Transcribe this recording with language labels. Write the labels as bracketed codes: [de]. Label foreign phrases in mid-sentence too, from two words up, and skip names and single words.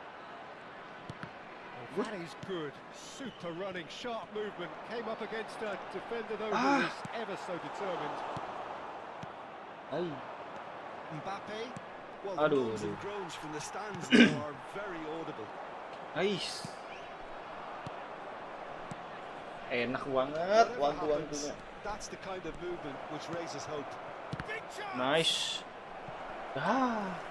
[en] Well, that is good. Super running, sharp movement. Came up against a defender, though, Ah. who was ever so determined. Ay. Mbappe. Well, the Aduh, moans and aduh. groans from the stands now are very audible. [id] Ais. Enak banget [en] Whatever wantu-wantunya. happens, that's the kind of movement which raises hope. Big chance. Nice. Ah.